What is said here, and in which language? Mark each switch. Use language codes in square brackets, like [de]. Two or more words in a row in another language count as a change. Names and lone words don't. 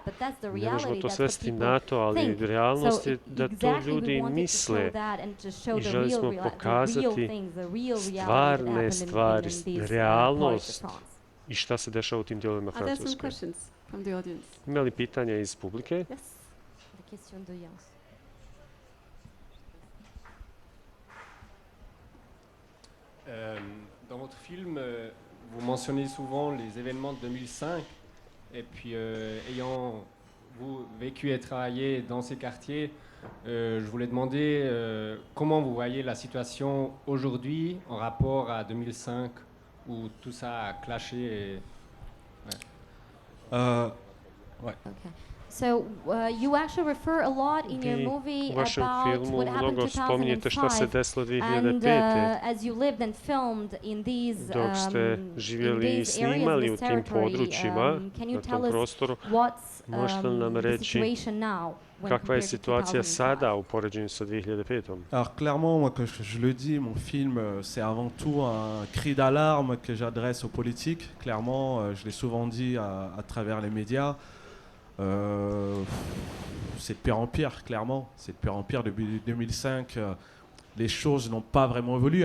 [bs] Ne možemo to svesti na to, ali realnost je da to ljudi misle. I želi smo pokazati stvarne stvari, realnost i šta se dešava u tim dijelovima Francuske. Ima li pitanja iz publike? [fr] Dans votre film, vous mentionnez souvent les événements de 2005, et puis ayant vous vécu et travaillé dans ces quartiers, je voulais demander comment vous voyez la situation aujourd'hui en rapport à 2005, où tout ça a clashé et... Ouais. [en] Okay. So you actually refer a lot in your movie about what happened in 2005, and as you lived and filmed in these areas, in this territory, can you tell us what's [bs] Možete li nam reći kakva je situacija sada u poređenju sa 2005? [fr] Alors clairement, moi, comme je le dis, mon film, c'est avant tout un cri d'alarme que j'adresse aux politiques. Clairement, je l'ai souvent dit à travers les médias. C'est de pire en pire, clairement. C'est de pire en pire. Depuis 2005, les choses n'ont pas vraiment évolué.